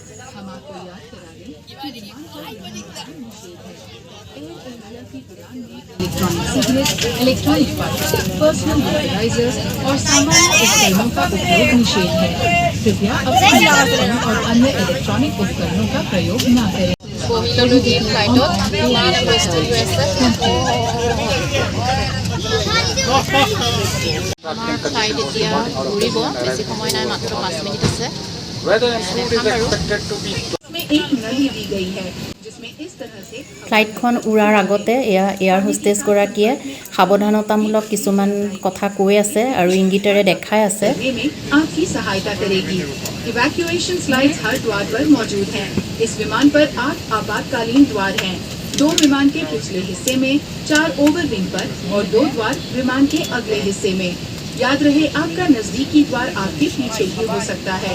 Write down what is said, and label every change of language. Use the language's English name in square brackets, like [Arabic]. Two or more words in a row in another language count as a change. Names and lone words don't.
[English] electronic personal mobilizers [Hindi] और सामान्य उपकरणों का उपयोग निषेध है। कृपया अपने मोबाइल और अन्य इलेक्ट्रॉनिक उपकरणों का प्रयोग न करें। [Assamese] আমাৰ ফ্লাইট এতিয়া ঘূৰিব, বেছি সময় নাই, মাত্ৰ 5 মিনিট আছে। ফ্লাইটখন উৰাৰ আগতে এয়াৰ হোষ্টেছগৰাকীয়ে সাৱধানতামূলক কিছুমান কথা কৈ আছে আৰু ইংগিতেৰে দেখাই আছে। [Hindi] आपकी सहायता करेगी। [English] evacuation slides [Hindi] हर द्वार पर मौजूद हैं। इस विमान पर 8 आपातकालीन द्वार हैं। 2 विमान के पिछले हिस्से में, 4 ओवरविंग पर और 2 द्वार विमान के अगले हिस्से में। याद रहे, आपका नजदीकी द्वार आपके पीछे ही हो सकता है।